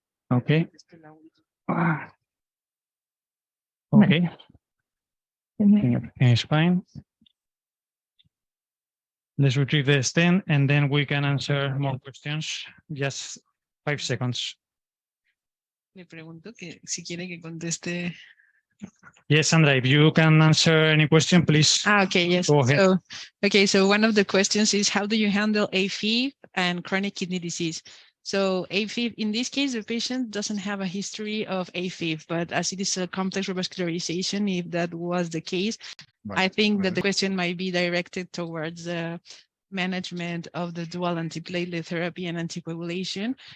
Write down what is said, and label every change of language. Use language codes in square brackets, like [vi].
[en] Okay. Okay. Everything is fine. Let's retrieve the stent, and then we can answer more questions. Just 5 seconds. [es] Le pregunto que si quiere que conteste. [en] Yes, Sandra, if you can answer any question, please. Okay, yes. Go ahead. So one of the questions is, how do you handle AFib and chronic kidney disease? So AFib, in this case, the patient doesn't have a history of AFib, but as it is a complex revascularization, if that was the case, I think that the question might be directed towards the management of the dual antiplatelet therapy and anticoagulation.